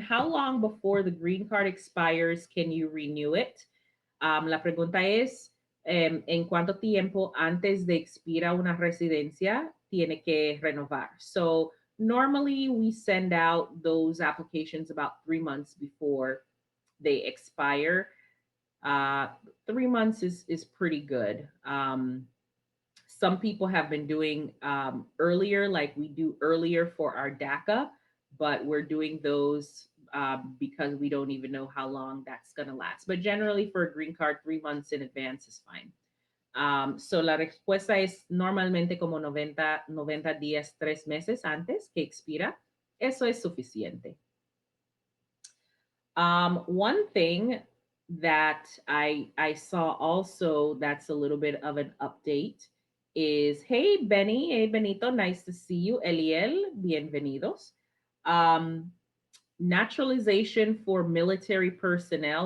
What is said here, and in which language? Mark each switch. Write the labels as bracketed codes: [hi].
[en] How long before the green card expires can you renew it? [es] La pregunta es, ¿en cuánto tiempo antes de expira una residencia tiene que renovar? [en] So normally we send out those applications about 3 months before they expire. Uh, 3 months is pretty good. Some people have been doing earlier, like we do earlier for our DACA, but we're doing those because we don't even know how long that's going to last. But generally, for a green card, 3 months in advance is fine. [es] So la respuesta es normalmente como 90 días, 3 meses antes que expira. Eso es suficiente. [en] One thing that I saw also that's a little bit of an update is, hey Benny, hey Benito, nice to see you. Eliel, [es] bienvenidos. [en] Um, Naturalization for military personnel.